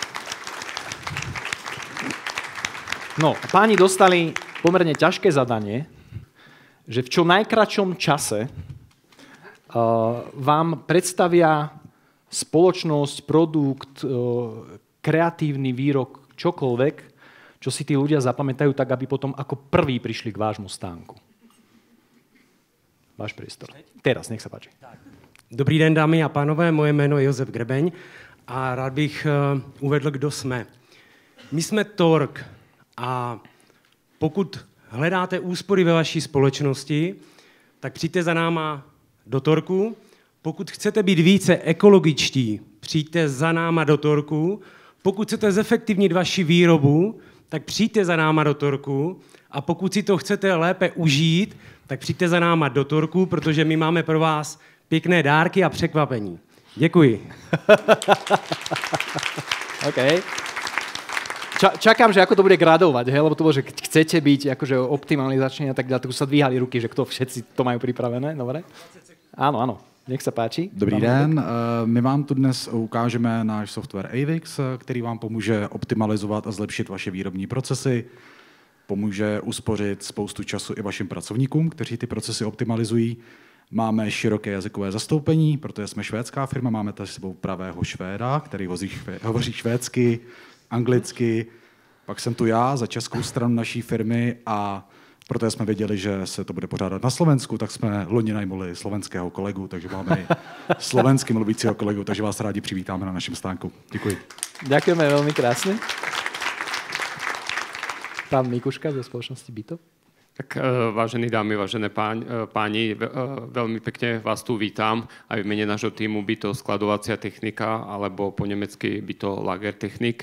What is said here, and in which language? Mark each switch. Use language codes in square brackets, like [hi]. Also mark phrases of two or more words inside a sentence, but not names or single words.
[sk] No, páni dostali pomerne ťažké zadanie, že v čo najkračšom čase vám predstavia spoločnosť, produkt, kreatívny výrok, čokoľvek, čo si tí ľudia zapamätajú tak, aby potom ako prví prišli k vášmu stánku. Váš priestor. Teraz, nech sa páči. [cs] Dobrý den, dámy a pánové, moje jméno je Josef Grebeň a rád bych uvedl, kdo jsme. My jsme Tork a pokud hledáte úspory ve vaší společnosti, tak přijďte za náma do Torku. Pokud chcete být více ekologičtí, přijďte za náma do Torku. Pokud chcete zefektivnit vaši výrobu, tak přijďte za náma do Torku. A pokud si to chcete lépe užít, tak přijďte za náma do Torku, protože my máme pro vás pěkné dárky a překvapení. Děkuji. OK. [sk] Čakám, že ako to bude gradovať, hej? Lebo to bolo, že chcete byť akože optimalizačný a tak ďalej. Tu sa dvíhali ruky, že kto všetci to majú pripravené. Dobre? Áno. Nech se páči. [cs] Dobrý den, my vám tu dnes ukážeme náš software AVIX, který vám pomůže optimalizovat a zlepšit vaše výrobní procesy, pomůže uspořit spoustu času i vašim pracovníkům, kteří ty procesy optimalizují. Máme široké jazykové zastoupení, protože jsme švédská firma, máme tady s sebou pravého Švéda, který hovoří švédsky, anglicky, pak jsem tu já za českou stranu naší firmy a protože jsme věděli, že se to bude pořádat na Slovensku, tak jsme loni najmuli slovenského kolegu, takže máme i slovensky mluvícího kolegu, takže vás rádi přivítáme na našem stánku. Děkuji. [sk] Ďakujeme veľmi krásne. Pán Mikuška zo spoločnosti Bito. Tak vážení dámy, vážené páni, veľmi pekne vás tu vítam aj v mene nášho týmu Bito skladovacia technika, alebo po nemecky Bito Lagertechnik.